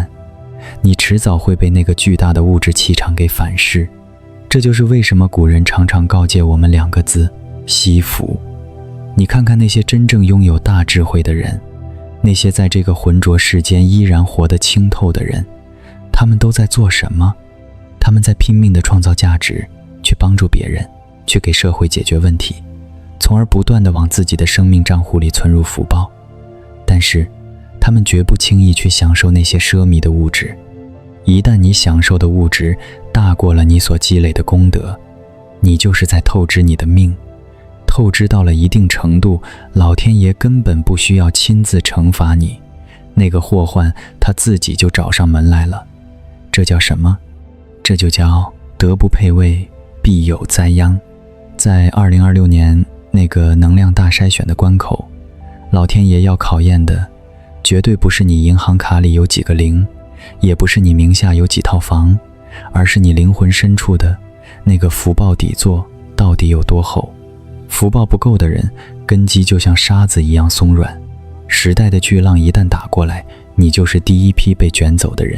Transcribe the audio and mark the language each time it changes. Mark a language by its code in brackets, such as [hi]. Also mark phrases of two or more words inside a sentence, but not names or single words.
[zh] 你遲早會被那個巨大的物質氣場給反噬。这就是為什麼古人常常告誡我們2個字：惜福。你看看那些真正擁有大智慧的人，那些在這個渾濁世間依然活得清透的人，他們都在做什麼？他們在拼命地創造價值，去幫助別人，去給社會解決問題，從而不斷地往自己的生命賬戶裡存入福報。但是他們絕不輕易去享受那些奢靡的物質。一旦你享受的物質大過了你所積累的功德，你就是在透支你的命。透支到了一定程度，老天爺根本不需要親自懲罰你，那個禍患他自己就找上門來了。這叫什麼？這就叫德不配位，必有災殃。在2026年那個能量大筛選的關口，老天爺要考驗的絕對不是你銀行卡裡有幾個零，也不是你名下有幾套房，而是你靈魂深處的那個福報底座到底有多厚。福報不夠的人，根基就像沙子一樣鬆軟，时代的巨浪一旦打過來，你就是第一批被捲走的人。